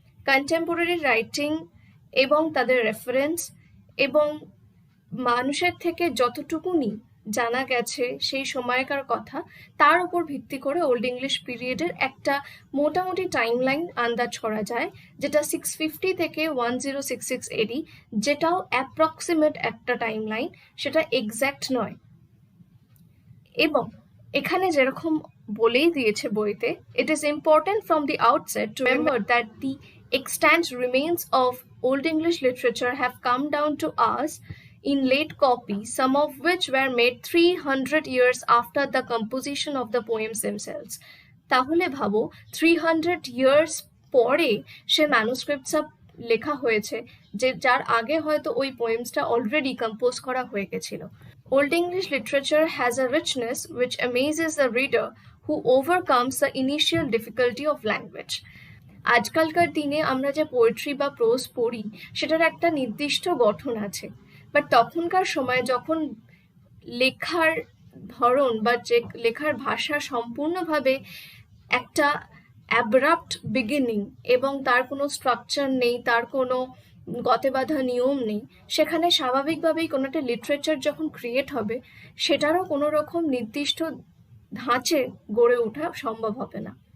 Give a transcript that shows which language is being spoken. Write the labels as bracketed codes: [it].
[bn] Contemporary writing এবং তাদের reference এবং মানুষের থেকে যতটুকুনি জানা গেছে সেই সময়কার কথা তার উপর ভিত্তি করে ওল্ড ইংলিশ পিরিয়ডের একটা মোটামুটি টাইমলাইন আন্দাজ করা যায়, যেটা 650 থেকে 1066 এডি, যেটাও অ্যাপ্রক্সিমেট একটা টাইমলাইন, সেটা এক্স্যাক্ট নয়। এবং এখানে যেরকম বলেই দিয়েছে বইতে, [en] it is important from the outset to remember that the extant remains of Old English literature have come down to us in late copies, some of which were made 300 years after the composition of the poems themselves. [bn] তাহলে ভাবো [en] 300 years [bn] পরে সে ম্যানুস্ক্রিপ্টসটা লেখা হয়েছে, যে যার আগে হয়তো ওই পোয়েমসটা অলরেডি কম্পোজ করা হয়ে গেছিল। [en] Old English literature has a richness which amazes the reader who overcomes the initial difficulty of language. [bn] আজকালকার দিনে আমরা যে পোয়েট্রি বা প্রোজ পড়ি সেটার একটা নির্দিষ্ট গঠন আছে, বাট তখনকার সময় যখন লেখার ধরন বা যে লেখার ভাষা সম্পূর্ণভাবে একটা অ্যাব্রাপ্ট বিগিনিং এবং তার কোনো স্ট্রাকচার নেই, তার কোনো গতে বাঁধা নিয়ম নেই, সেখানে স্বাভাবিকভাবেই কোনো একটা লিটারেচার যখন ক্রিয়েট হবে সেটারও কোনো রকম নির্দিষ্ট ধাঁচে গড়ে ওঠা সম্ভব হবে না।